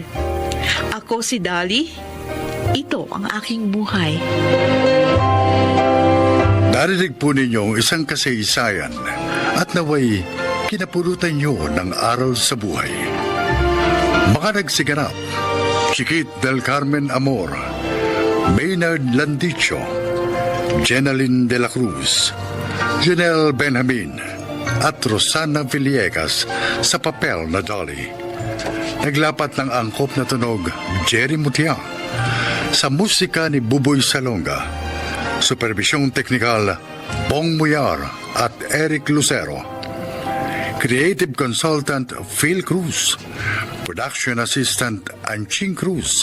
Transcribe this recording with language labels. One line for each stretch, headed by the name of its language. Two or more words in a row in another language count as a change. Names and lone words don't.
Filipino: Ako si Dali. Ito ang aking buhay. Narinig po ninyong isang kasaysayan at naway kinapulutan nyo ng aral sa buhay. Mga nagsiganap, Chiquit del Carmen Amor, Maynard Landicho, Jenaline de la Cruz, Janelle Benjamin, at Rosana Villegas sa papel na Dolly. Naglapat ng angkop na tunog Jerry Mutia, sa musika ni Buboy Salonga, supervisyong teknikal Bong Muyar at Eric Lucero,
English: creative consultant
Filipino: Phil Cruz,
English: production assistant
Filipino: Anching Cruz.